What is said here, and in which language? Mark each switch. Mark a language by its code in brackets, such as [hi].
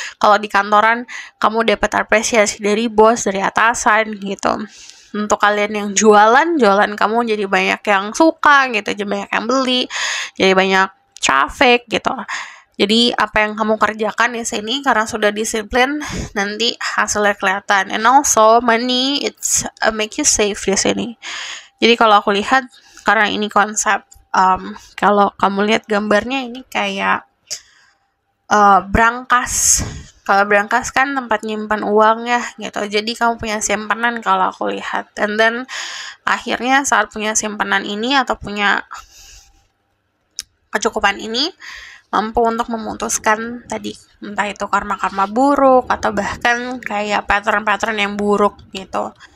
[id] Kalau di kantoran, kamu dapat apresiasi dari bos, dari atasan gitu. Untuk kalian yang jualan kamu jadi banyak yang suka gitu, jadi banyak yang beli, jadi banyak traffic gitu. Jadi apa yang kamu kerjakan di sini karena sudah disiplin, nanti hasilnya kelihatan. [en] And also money, it's make you safe di sini. [id] Jadi kalau aku lihat, karena ini konsep, kalau kamu lihat gambarnya ini kayak brankas. Kalau brankas kan tempat nyimpan uang ya gitu. Jadi kamu punya simpanan kalau aku lihat. And then akhirnya saat punya simpanan ini atau punya kecukupan ini, mampu untuk memutuskan tadi, entah itu karma-karma buruk atau bahkan kayak pattern-pattern yang buruk gitu.